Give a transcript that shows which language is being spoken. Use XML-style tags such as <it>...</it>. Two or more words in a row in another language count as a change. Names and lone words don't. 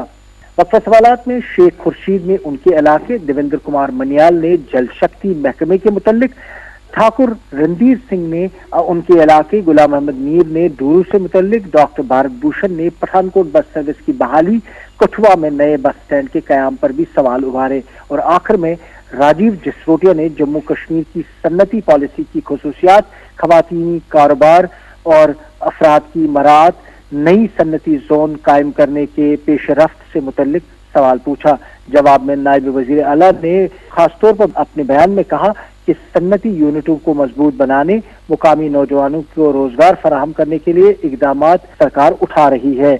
<ur>وقفہ سوالات میں شیخ خورشید نے ان کے علاقے، دیویندر کمار منیال نے جل شکتی محکمے کے متعلق، ٹھاکر رندھیر سنگھ نے ان کے علاقے، غلام احمد میر نے ڈورو سے متعلق، ڈاکٹر بھارت بھوشن نے پٹھانکوٹ بس سروس کی بحالی، کٹھوعہ میں نئے بس اسٹینڈ کے قیام پر بھی سوال ابھارے اور آخر میں راجیو جسروٹیا نے جموں کشمیر کی صنعتی پالیسی کی خصوصیات، خواتین کاروبار اور افراد کی مراعات، نئی صنعتی زون قائم کرنے کے پیش رفت سے متعلق سوال پوچھا۔ جواب میں نائب وزیر اعلیٰ نے خاص طور پر اپنے بیان میں کہا کہ صنعتی یونٹوں کو مضبوط بنانے، مقامی نوجوانوں کو روزگار فراہم کرنے کے لیے اقدامات سرکار اٹھا رہی ہے۔</ur>